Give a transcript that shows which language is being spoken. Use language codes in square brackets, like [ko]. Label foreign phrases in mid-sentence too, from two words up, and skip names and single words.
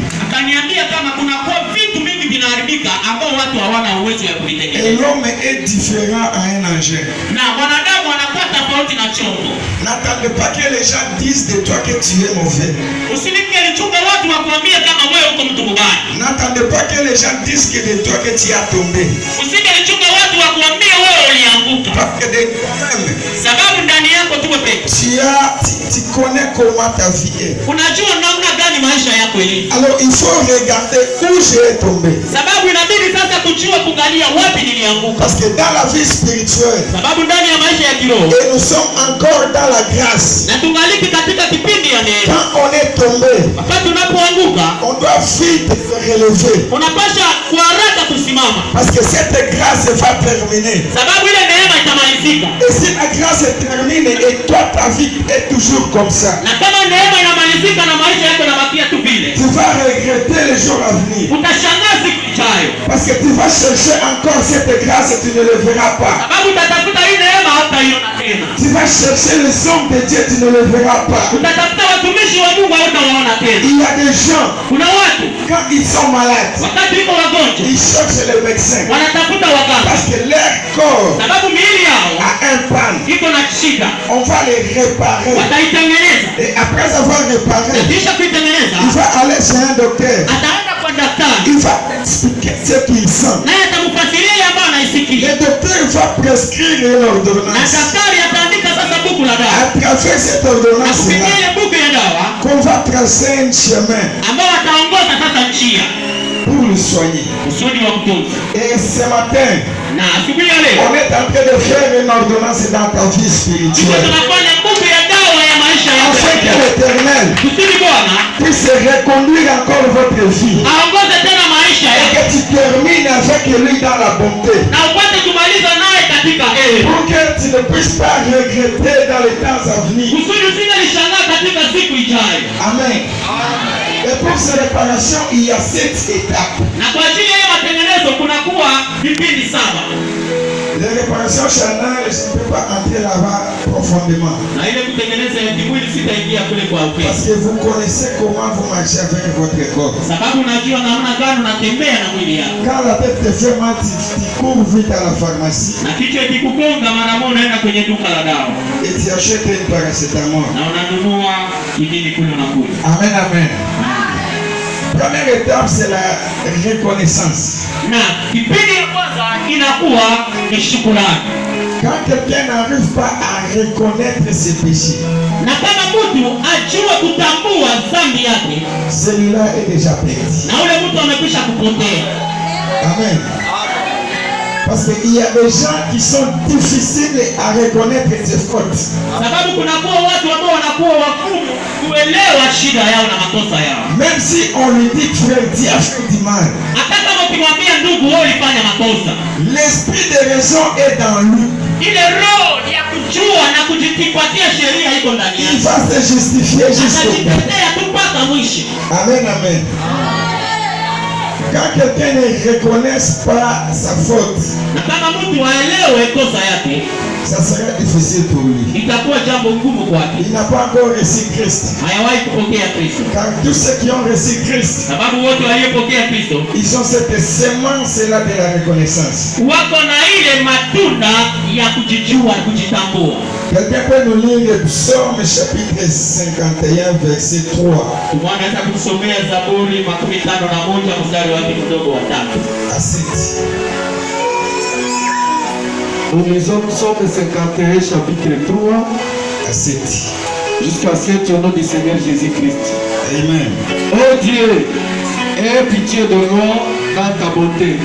[sw] Akaniambia kama kuna kwa vitu mingi vinaharibika ambao watu hawana uwezo ya Et kuvitengeneza, [fr] l'homme est différent à un engin. [sw] na wanadamu wanakuwa tofauti na chombo. [fr] N'attendez pas que les gens disent de toi que tu es mauvais. [sw] Usilike lichunga watu wakuambie kama wewe uko mtu mbaya. [fr] N'attendez pas que les gens disent que de toi que tu as tombé. [sw] Usike lichunga watu wakuambie wewe ulianguka, [fr] Parce que de toi-même, [sw] sababu ndani yako tuwe peke. [fr] tu connais comment ta vie est. [sw] Unajua namna gani maisha yako ilivyo, [fr] Alors il faut regarder où j'ai tombé. [sw] sababu inabidi sasa kujua kuangalia wapi nilianguka, [fr] Parce que dans la vie spirituelle, [sw] sababu ndani ya maisha ya kiroho [fr] et nous sommes encore dans la grâce. [sw] na tungaliki katika kipindi ya neema. [fr] Quand on est tombé, [sw] Wakati unapoanguka [fr] on doit vite se relever. [sw] unapasha kwa haraka kusimama, [fr] Parce que cette grâce va terminer. [sw] sababu ile neema itamalizika. [fr] Et si la grâce termine et toi ta vie est toujours comme ça, [sw] Na kama neema inamalizika na maisha yako yanabakia tu vile, [fr] tu vas regretter les jours à venir. [sw] utashangaa siku ijayo, [fr] Parce que tu vas chercher encore cette grâce et tu ne le verras pas. [sw] sababu utatafuta hii neema hautaiona tena. [fr] Tu vas chercher les hommes de Dieu, tu ne le verras pas. [sw] Utatafuta watumishi wa Mungu tena. [fr] Il y a des gens, [sw] Kuna watu [fr] quand ils sont malades, [sw] wakati iko wagonjwa [fr] ils cherchent les médecins. [sw] wanatafuta waganga, [fr] Parce que leur corps [sw] sababu miili yao [fr] a un panne. [sw] iko na shida. [fr] On va les réparer. [sw] Wataitengeneza, [fr] Et après avoir réparé, [sw] kisha kuitengeneza [fr] il va aller chez un docteur. [sw] ataenda kwa daktari, [fr] Il va expliquer ce qu'il sent. [sw] naye atamfasiria ile ambayo anaisikia, [fr] Le docteur va prescrire une na ordonnance. [sw] daktari ataandika sasa buku la dawa, [fr] À travers cette na ordonnance-là, [sw] kupitia ile buku ya dawa [fr] qu'on va tracer un chemin [sw] ambao ataongoza sasa njia [fr] pour le soigner. [sw] kusudi wa kutunza. [fr] Et ce matin, [sw] Na asubuhi ya leo [fr] on est en train de faire une ordonnance dans ta vie sisi spirituelle. [sw] tunafanya buku ya dawa ya maisha [fr] Afin que [sw] yako, [fr] l'Éternel [sw] kusudi Bwana [fr] puisse reconduire encore votre vie. [sw] aongoze tena maisha [fr] Et [sw] yako [fr] que tu termines avec lui dans la bonté. [sw] na upate kumaliza naye katika heri, [fr] Pour que tu ne puisses pas regretter dans les temps à venir. [sw] kusudi usingelishangaa katika siku ijayo. Amen. [fr] Et pour ces réparations, il y a 7 étapes. [sw] Na kwa ajili ya hiyo matengenezo kunakuwa vipindi 7, [fr] Les réparations charnelles, je ne peux pas entrer là-bas profondément. [sw] na ile kutengeneza ya kimwili sitaingia kule kwa [fr] Parce [sw] upesi, [fr] que vous connaissez comment vous marchez avec votre corps. [sw] sababu unajua namna gani unatembea na mwili yako, [fr] Quand la tête te fait mal, tu cours vite à la pharmacie [sw] na kichwa ikikugonga mara moja unaenda kwenye duka la dawa [fr] et tu achètes une paracétamol. [sw] na unanunua kidini kule unakunywa. Amen, amen. [fr] Première étape, c'est la reconnaissance. [sw] Na kipindi ya kwanza inakuwa ni shukrani, [fr] Quand quelqu'un n'arrive pas à reconnaître ses péchés, [sw] na kama mtu ajue kutambua dhambi yake, [fr] celui-là est déjà perdu. [sw] na ule mtu amekwisha kupotea. Amen. [fr] Parce qu'il y a des gens qui sont difficiles à reconnaître ses fautes. [sw] Sababu kunakuwa watu ambao wanakuwa wagumu kuelewa shida yao na makosa yao. [fr] Même si on lui dit frère, tu as fait du mal, [sw] Hata kama ukimwambia ndugu, wewe ulifanya makosa, [fr] l'esprit de raison est dans lui. [sw] ile roho ya kujua na kujitipatia sheria iko ndani [fr] Il [sw] yake, [fr] va se justifier jusqu'au bout. [sw] atajitetea tu mpaka mwisho. Amen, amen. [fr] Quand quelqu'un ne reconnaît pas sa faute, [sw] Na kama mtu aelewe kosa yake, [fr] ça sera difficile pour lui. [sw] itakuwa jambo ngumu kwake, [fr] Il n'a pas encore reçu Christ. [sw] hayawahi kupokea Kristo, [fr] Car tous ceux qui ont reçu Christ, [sw] sababu wote waliopokea Kristo [fr] ils ont cette semence-là de la reconnaissance. [sw] wako na ile matunda ya kujijua na kujitambua. [fr] Quelqu'un peut nous lire le Psaume chapitre 51, verset 3 [sw] Tunaweza kusomea Zaburi 51 mstari wake mdogo wa 3. [fr] à 7. Nous lisons Psaume 51, chapitre 3, À 7. jusqu'à 7 au nom du Seigneur Jésus-Christ. Amen. Oh Dieu, aie pitié de moi dans ta bonté.